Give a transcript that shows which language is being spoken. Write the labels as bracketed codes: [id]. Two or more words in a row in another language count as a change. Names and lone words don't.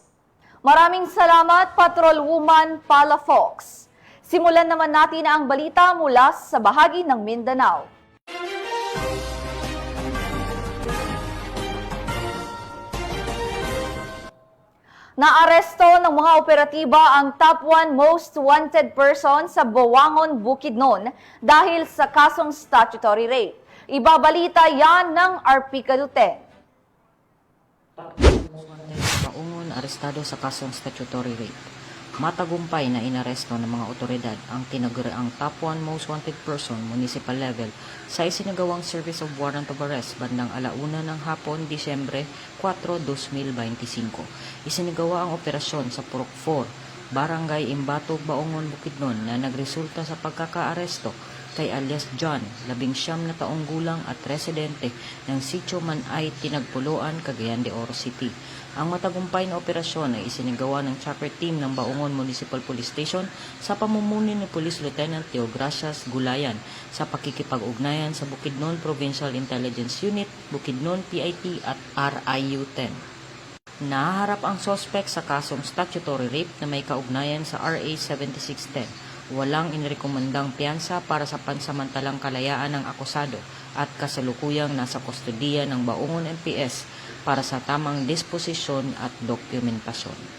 [tl] Maraming salamat, Patrolwoman Palafox. Simulan naman natin ang balita mula sa bahagi ng Mindanao. Naaresto ng mga operatiba ang [en] top 1 most wanted person [tl] sa Buwangon, Bukidnon dahil sa kasong [en] statutory rape. [tl] Ibabalita yan ng RP Kaduten. Buwangon arestado sa kasong [en] statutory rape. [tl] Matagumpay na inaresto ng mga otoridad ang tinaguriang [en] top 1 most wanted person municipal level [tl] sa isinagawang [en] service of warrant of arrest [tl] bandang 1:00 ng hapon, Disyembre 4, 2025. Isinagawa ang operasyon sa Purok 4, Barangay Imbatog, Buwangon, Bukidnon na nagresulta sa pagkakaaresto kay alias John, 19 na taong gulang at residente ng Sitio Manay, Tinagpuluan, Cagayan de Oro City. Ang matagumpay na operasyon ay isinagawa ng [en] chopper team [tl] ng Buwangon Municipal Police Station sa pamumuno ni Police Lieutenant Teogracias Gulayan sa pakikipag-ugnayan sa Bukidnon Provincial Intelligence Unit, Bukidnon PIT at RIU-10. Nahaharap ang sospek sa kasong [en] statutory rape [tl] na may kaugnayan sa RA 7610. Walang inirekomendang piyansa para sa pansamantalang kalayaan ng akusado at kasalukuyang nasa kustodiya ng Buwangon MPS para sa tamang disposisyon at dokumentasyon.